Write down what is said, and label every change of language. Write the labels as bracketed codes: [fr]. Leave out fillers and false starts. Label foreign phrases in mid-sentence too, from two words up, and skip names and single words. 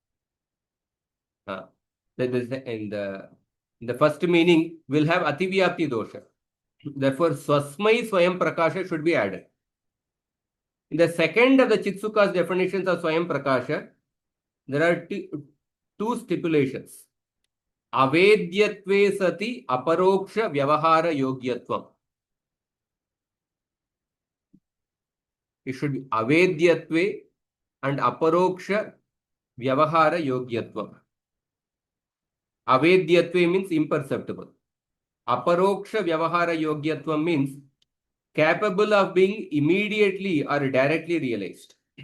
[en] In the first meaning will have [sa] Ativyapti dosha. [en] Therefore, [sa] Swasmai Swayam Prakasha [en] should be added. In the second of the Chitsuka's definitions of [sa] Swayam Prakasha, [en] there are two stipulations. [sa] Avedyatve sati aparoksha vyavahara yogyatvam. [en] It should be Avedyatve and [sa] aparoksha vyavahara yogyatvam. [en] Avedyatve means imperceptible. [sa] Aparoksha vyavahara yogyatvam [en] means capable of being immediately or directly realized.